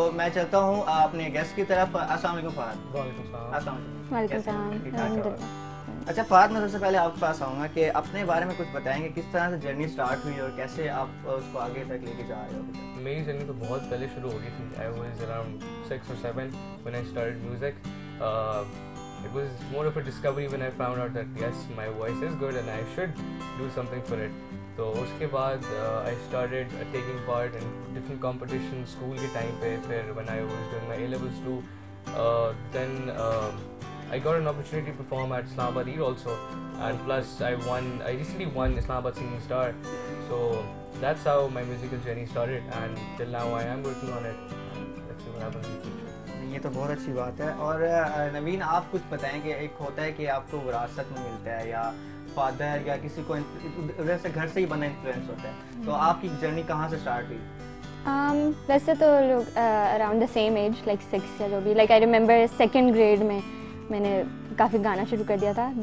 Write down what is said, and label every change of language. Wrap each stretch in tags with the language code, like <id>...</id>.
<hi>तो मैं चलता हूँ अपने गेस्ट की तरफ। अस्सलाम वालेकुम फ़हद। अच्छा फ़हद, मैं सबसे पहले आपके पास आऊँगा कि अपने बारे में कुछ बताएंगे, किस तरह से जर्नी स्टार्ट हुई और कैसे आप उसको आगे तक लेके जा रहे हो। मेरी जर्नी तो बहुत पहले शुरू हो गई थी।</hi> <en>I was around 6 or 7 when I started music. It was more of a discovery when I found out that yes, my voice is good and I should do something for it.</en> <hi>तो उसके बाद</hi> <en>I started taking part in different competitions school के time पे। फिर when I was doing my A-levels too, then I got an opportunity to perform at Islamabad Eid also, and plus I recently won Islamabad Singing Star. So that's how my musical journey started, and till now I am working on it. Let's see what happens in the future.</en> <hi>ये तो बहुत अच्छी बात है। और नवीन, आप कुछ बताएं कि एक होता है कि आपको विरासत में मिलता है या फादर या किसी को उधर से घर से ही बना इन्फ्लुएंस होता है, तो आपकी जर्नी कहाँ से स्टार्ट हुई? वैसे तो लोग</hi> <en>around the same age,</en> <hi>like 6 या जो भी, like</hi> <en>I remember 2nd grade</en> <hi>में मैंने काफ़ी गाना शुरू कर दिया था।</hi>